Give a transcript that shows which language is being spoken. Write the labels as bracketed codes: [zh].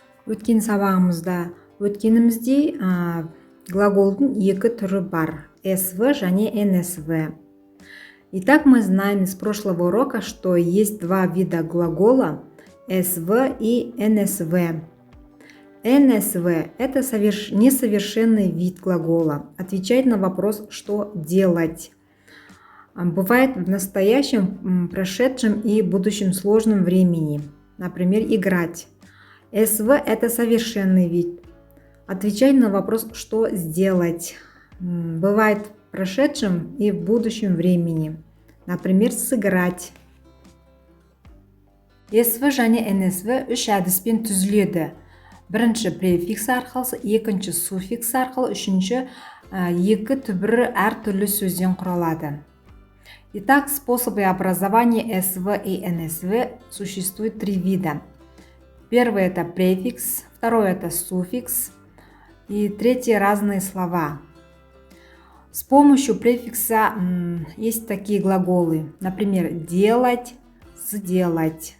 [kk] Өткен өткенімізде глаголдың екі түрі бар, СВ және НСВ. [ru] Итак, мы знаем из прошлого урока, что есть два вида глагола, СВ и НСВ. НСВ – это несовершенный вид глагола, отвечает на вопрос «что делать?». Бывает в настоящем, прошедшем и будущем сложном времени, например, играть. СВ – это совершенный вид. Отвечать на вопрос «что сделать?». Бывает в прошедшем и в будущем времени. Например, сыграть. [kk] СВ және НСВ үш әдіспен түзіледі. Бірінші префикс арқылы, екінші суффикс арқылы, үшінші екі түбірі әртүрлі сөзден құралады. [ru] Итак, способы образования СВ и НСВ существует три вида. Первый – это префикс, второй – это суффикс, и третий – разные слова. С помощью префикса есть такие глаголы, например, делать, сделать.